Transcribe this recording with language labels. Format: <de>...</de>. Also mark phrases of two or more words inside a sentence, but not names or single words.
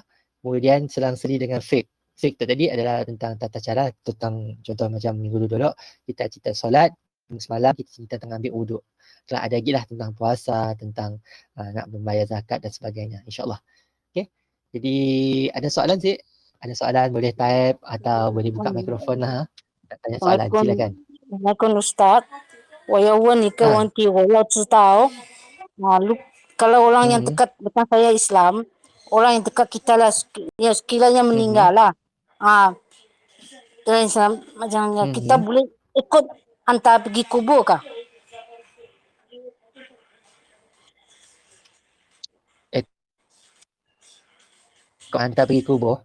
<ms>Kemudian selang-seli dengan fiqh. Fiqh tu tadi adalah tentang tata cara, tentang contoh macam minggu dulu kita cerita solat, semalam kita cerita tentang ambil wuduk. Telah ada lagi lah tentang puasa, tentang nak membayar zakat dan sebagainya insyaAllah. Okay. Jadi ada soalan Cik? Ada soalan boleh type atau boleh buka mikrofon lah. Tanya soalan silakan. Assalamualaikum Ustaz.</ms> <zh>我要问一个问题，我要知道</zh> <ms>kalau orang yang dekat dengan saya Islam, orang yang dekat kita lah, sekiranya meninggal lah, dalam Islam macam kita boleh ikut hantar pergi kubur kah? Kau hantar pergi kubur?</ms>